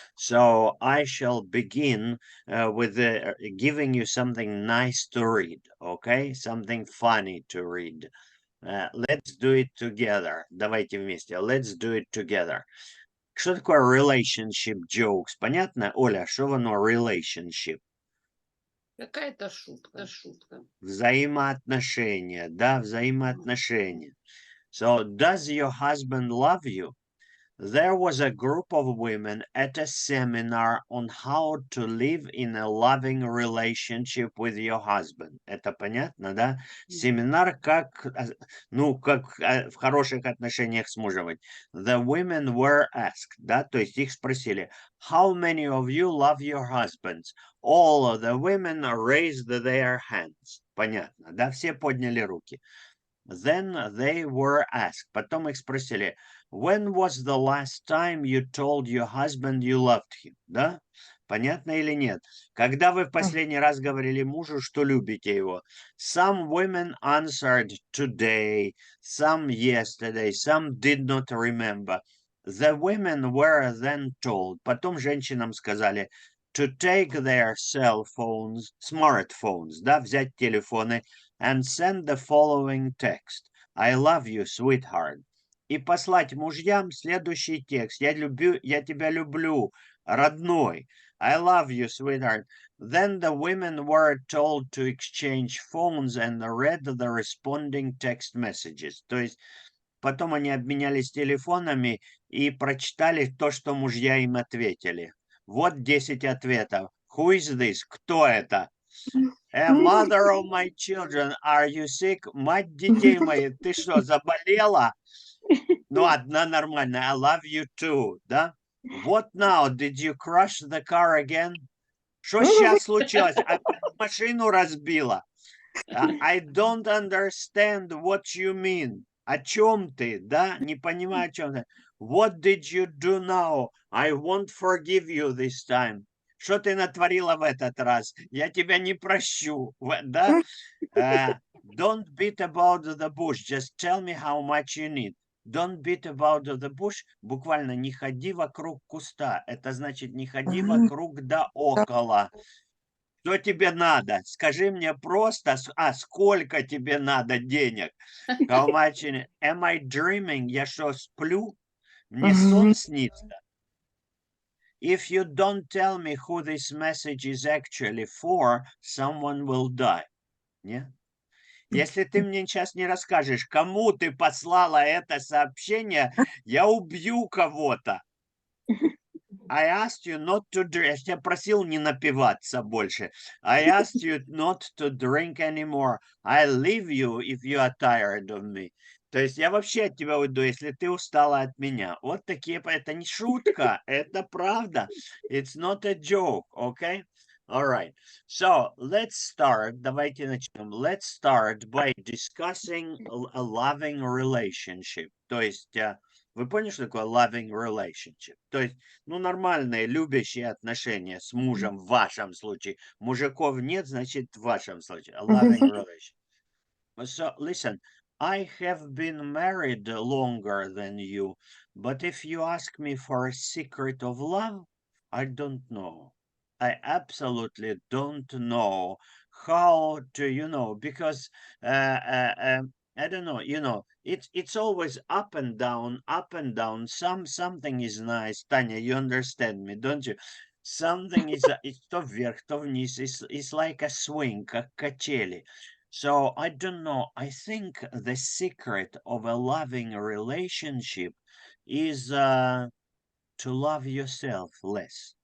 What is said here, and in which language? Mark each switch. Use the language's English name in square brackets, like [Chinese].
[English] So I shall begin with giving you something nice to read, okay? Something funny to read. Let's do it together. [Russian] Давайте вместе. [English] Let's do it together. [Russian] Что такое [English] relationship jokes? [Russian] Понятно, Оля, что оно relationship? Какая-то шутка. Взаимоотношения, да, взаимоотношения. [English] So, does your husband love you? There was a group of women at a seminar on how to live in a loving relationship with your husband. [Russian] Это понятно, да? Семинар как, как в хороших отношениях с мужем быть. [English] The women were asked, [Russian] да, то есть их спросили, [English] how many of you love your husbands? All of the women raised their hands. [Russian] Понятно, да? Все подняли руки. [English] Then they were asked. [Russian] Потом их спросили, [English] when was the last time you told your husband you loved him? [Russian] Да? Понятно или нет? Когда вы в последний раз говорили мужу, что любите его? [English] Some women answered today, some yesterday, some did not remember. The women were then told. [Russian] Потом женщинам сказали [English] to take their cell phones, smartphones, [Russian] да, взять телефоны [English] and send the following text. I love you, sweetheart. [Russian] И послать мужьям следующий текст. Я тебя люблю, родной. [English] I love you, sweetheart. Then the women were told to exchange phones and read the responding text messages. [Russian] То есть потом они обменялись телефонами и прочитали то, что мужья им ответили. Вот 10 ответов. [English] Who is this? [Russian] Кто это? [English] A mother of my children, are you sick? [Russian] Мать детей моих, ты что, заболела? Ну, одна нормальная. [English] I love you too, да? What now? Did you crush the car again? [Russian] Что сейчас случилось? Опять машину разбила? [English] I don't understand what you mean. [Russian] О чем ты, да? Не понимаю, о чем ты. [English] What did you do now? I won't forgive you this time. [Russian] Что ты натворила в этот раз? Я тебя не прощу, да? [English] Don't beat about the bush. Just tell me how much you need. Don't beat about the bush. [Russian] Буквально не ходи вокруг куста. Это значит не ходи вокруг да около. Что тебе надо? Скажи мне просто, сколько тебе надо денег? [English] How much am I dreaming? [Russian] Я что, сплю? Мне сон снится? [English] If you don't tell me who this message is actually for, someone will die. [Russian] Нет? Если ты мне сейчас не расскажешь, кому ты послала это сообщение, я убью кого-то. [English] I asked you not to drink. [Russian] Я тебя просил не напиваться больше. [English] I asked you not to drink anymore. I'll leave you if you are tired of me. [Russian] То есть я вообще от тебя уйду, если ты устала от меня. Вот такие, это не шутка, это правда. [English] It's not a joke, okay? All right. So let's start. [Russian] Давайте начнем. [English] Let's start by discussing a loving relationship. [Russian] То есть вы поняли, что такое loving relationship? То есть, ну, нормальные, любящие отношения с мужем в вашем случае. Мужиков нет, значит, в вашем случае. [English] A loving relationship. So, listen, I have been married longer than you, but if you ask me for a secret of love, I don't know. I absolutely don't know how to, because I don't know, it's always up and down, up and down. Something is nice, Tanya. You understand me, don't you? Something is it's [Russian] то вверх, то вниз. [English] It's like a swing, [Russian] как качели. [English] So I don't know. I think the secret of a loving relationship is to love yourself less.